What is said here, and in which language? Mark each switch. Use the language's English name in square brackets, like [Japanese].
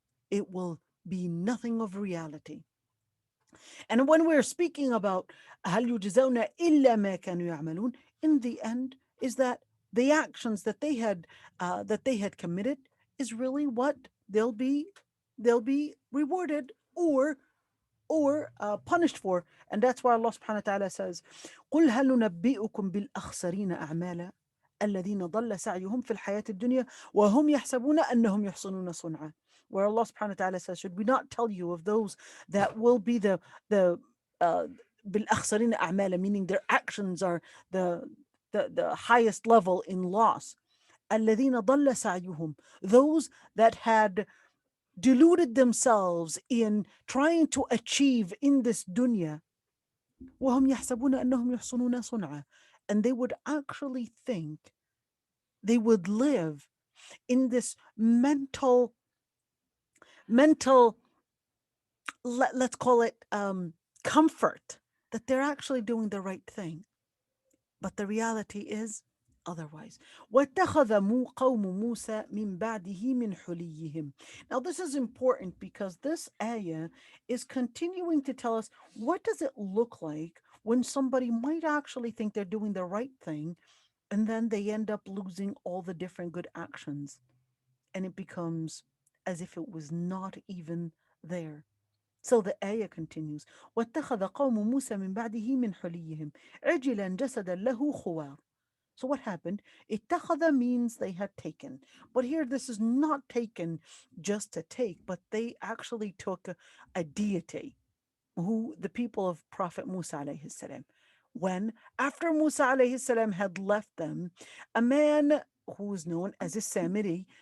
[English] It will be nothing of reality. And when we're speaking about [Arabic] هل يجزون إلا ما كانوا يعملون, [English] in the end, is that the actions that they had committed is really what they'll be rewarded or punished for. And that's why Allah subhanahu wa ta'ala says, [Arabic] قُلْ هَلْ نُنَبِّئُكُمْ بِالْأَخْسَرِينَ أَعْمَالًا الَّذِينَ ضَلَّ سَعْيُهُمْ فِي الْحَيَاةِ الدُّنْيَا وَهُمْ يَحْسَبُونَ أَنَّهُمْ يُحْسِنُونَ صُنْعًا. [English] Where Allah subhanahu wa ta'ala says, should we not tell you of those that will be the uh, [Arabic] بالأخسرين أعمالا, [English] meaning their actions are the highest level in loss. [Arabic] الَّذِينَ ضَلَّ سَعْيُهُمْ, [English] those that had deluded themselves in trying to achieve in this dunya. [Arabic] وهم يحسبون أنهم يحسنون صنعا. [English] And they would actually think they would live in this mental, let's call it comfort, that they're actually doing the right thing. But the reality is otherwise. [Arabic] وَاتَّخَذَ قَوْمُ مُوسَى مِنْ بَعْدِهِ مِنْ حُلِيِّهِمْ. [English] Now this is important, because this ayah is continuing to tell us, what does it look like when somebody might actually think they're doing the right thing, and then they end up losing all the different good actions, and it becomes as if it was not even there. So the ayah continues, [Arabic] وَاتَّخَذَ قَوْمُ مُوسَى مِنْ بَعْدِهِ مِنْ حُلِيِّهِمْ عِجْلًا جَسَدًا لَهُ خُوَارٌ. [English] So what happened? Ittakhadha means they had taken. But here this is not taken just to take, but they actually took a deity, who the people of Prophet Musa alayhi salam. When, after Musa alayhi salam had left them, a man who is known as a Samiri.